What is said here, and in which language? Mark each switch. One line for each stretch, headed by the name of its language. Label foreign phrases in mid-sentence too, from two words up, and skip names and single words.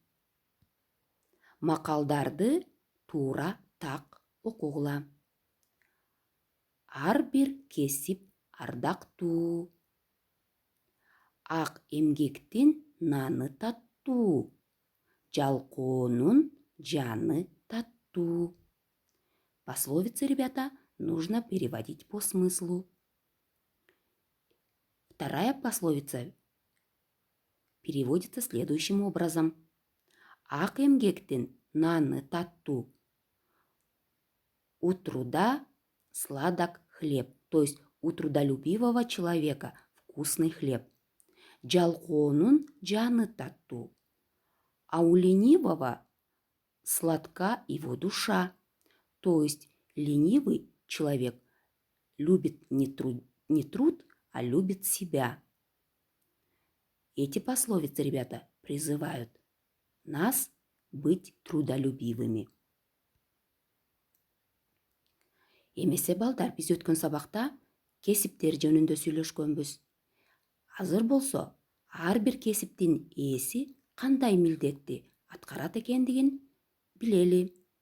Kyrgyz: Макалдарды туура так окугула. Ар бир кесип ардактуу. Ак эмгектин наны таттуу. Жалкоонун жаны таттуу.
Russian: Пословицы, ребята, нужно переводить по смыслу. Вторая пословица переводится следующим образом.
Kyrgyz: Ак эмгектин наны таттуу.
Russian: У труда сладок хлеб. То есть у трудолюбивого человека вкусный хлеб.
Kyrgyz: Жалкоонун жаны таттуу.
Russian: А у ленивого сладка его душа. То есть ленивый человек любит не труд, а любит себя. Эти пословицы, ребята, призывают нас быть трудолюбивыми.
Kyrgyz: Эмесе балдар, биз өткөн сабакта кесиптер жөнүндө сүйлөшкөнбүз. Азыр болсо ар бир кесиптин ээси кандай милдетти аткарат экендигин билели.